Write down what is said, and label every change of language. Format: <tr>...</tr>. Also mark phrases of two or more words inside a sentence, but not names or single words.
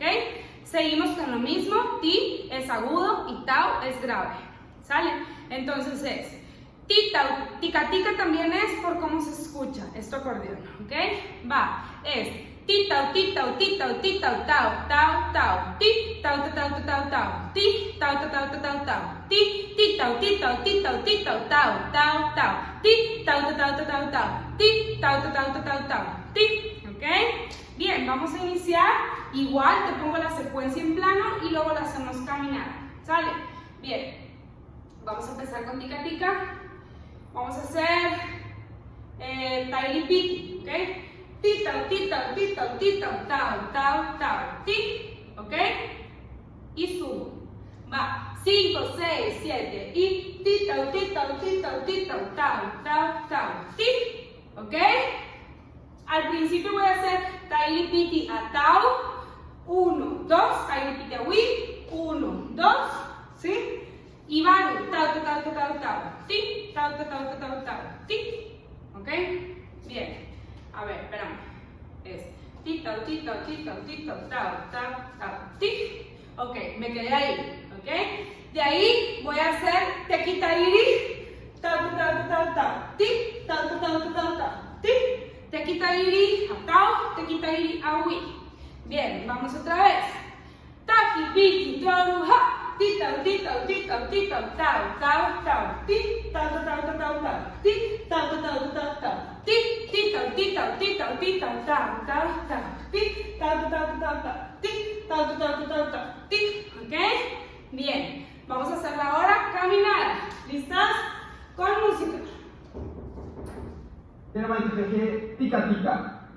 <es>Seguimos con lo mismo, ti es agudo y tau es grave, ¿sale? Entonces es, ti tau, tica tica también es por cómo se escucha, esto acordeón, ¿ok? Va, es ti tau, ti tau, ti tau, ti tau, tau, tau, tau, ti tau, tau, tau, tau, tau, ti tau, tau, tau, tau, tau, ti tau, ti tau, ti tau, ti tau, tau, tau, tau, ti tau, tau, tau, tau, tau, ti tau, tau, tau, tau, tau, ti, ¿ok? Bien, vamos a iniciar, igual te pongo la secuencia en plano y luego la hacemos caminar, ¿sale? Bien, vamos a empezar con tica tica, vamos a hacer tairi piti, ¿ok? Ti tau, ti tau, ti tau, ti tau, tau, tau, tau, ti, ¿ok? Y subo, va, 5, 6, 7 y ti tau, ti tau, ti tau, ti tau, tau, tau, tau, ti, ¿ok? Al principio voy a hacer tairi piti a tau, 1, 2, tairi piti a wi, 1, 2, ¿sí? Y varu, tau, tau, tau, tau, tau, ti, tau, tau, tau, tau, tau, ti, ¿ok? Bien. A ver, espérame. Es ti tau, ti tau, ti tau, ti tau, tau, tau, tau, ti. Ok, me quedé ahí, ¿ok? De ahí voy a hacer tequitairi, tau, tau, tau, tau, tau, ti, tau, tau, tau, tau, tau, ti. Tequitairi a tau, tequitairi a wi. Bien, vamos otra vez. Taki, piti, toru, ha. Ti tau, ti tau, ti tau, ti tau, tau, tau, tau, ti, tau, tau, tau, tau, tau, ti, tau, tau, tau, tau, tau, ti, ti tau, ti tau, ti tau, ti tau, tau, tau, tau, ti, tau, tau, tau, tau, tau, ti, tau, tau, tau, tau, tau, ti, ¿ok? Bien, vamos a hacerla ahora caminada. ¿Listas? Con música. Tenemos el peje tica tica.</es>